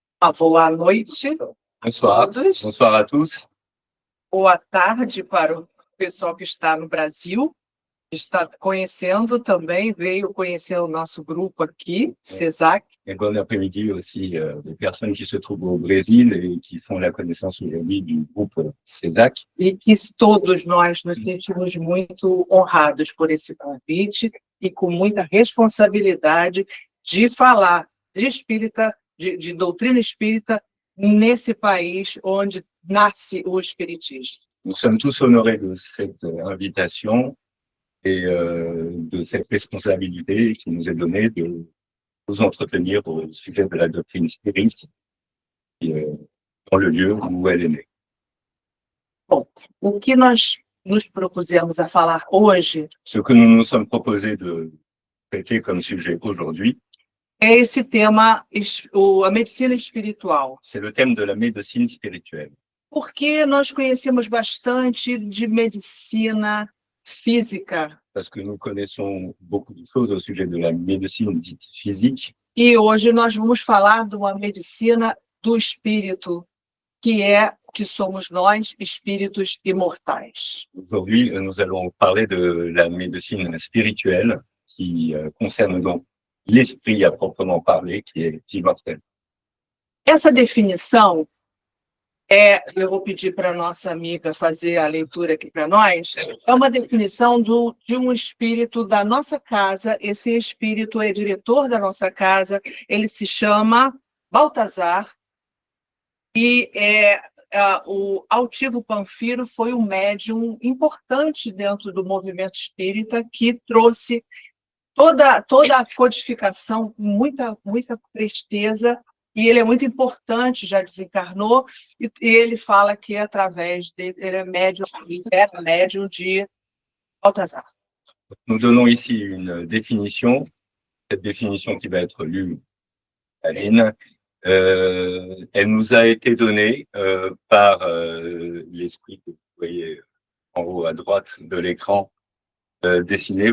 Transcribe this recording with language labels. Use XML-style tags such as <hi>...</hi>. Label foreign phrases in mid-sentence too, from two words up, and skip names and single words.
<pt>Boa noite a</pt> <fr>Bonsoir.</fr> <pt>todos,</pt> <fr>Bonsoir à tous.</fr> <pt>boa tarde para o pessoal que está no Brasil, está conhecendo também, veio conhecer o nosso grupo aqui, CESAC.</pt> <fr>Et bon après-midi aussi aux personnes qui se trouvent au Brésil et qui font la connaissance aujourd'hui du groupe CESAC.</fr> <pt>E que todos nós nos sentimos muito honrados por esse convite e com muita responsabilidade de falar de espírita, de doutrina espírita, nesse país onde nasce o espiritismo.</pt> <fr>Nous sommes tous honorés de cette invitation et de cette responsabilité qui nous est donnée de nous entretenir au sujet de la doctrine spirite dans le lieu où elle est née.</fr> <pt>Bom, o que nós nos propusemos a falar hoje</pt> <fr>Ce que nous nous sommes proposés de traiter comme sujet aujourd'hui,</fr> <pt>é esse tema, a medicina espiritual.</pt> <fr>c'est le thème de la médecine spirituelle.</fr> <pt>Porque nós conhecemos bastante de medicina física</pt> <fr>Parce que nous connaissons beaucoup de choses au sujet de la médecine dite physique.</fr> <pt>e hoje nós vamos falar de uma medicina do espírito, que somos nós, espíritos imortais.</pt> <fr>Aujourd'hui, nous allons parler de la médecine spirituelle qui concerne donc l'esprit à proprement parler, qui est immortel.</fr> <pt>Essa definição eu vou pedir para a nossa amiga fazer a leitura aqui para nós, é uma definição de um espírito da nossa casa. Esse espírito é diretor da nossa casa, ele se chama Baltazar, e o Altivo Panfiro foi um médium importante dentro do movimento espírita que trouxe toda a codificação com muita presteza. E ele é muito importante, já desencarnou, e ele fala que através dele, ele é médium de Baltazar.</pt> <fr>Nous donnons ici une définition, cette définition qui va être lue à Lynn. Elle nous a été donnée par l'esprit que vous voyez en haut à droite de l'écran dessiné.</fr>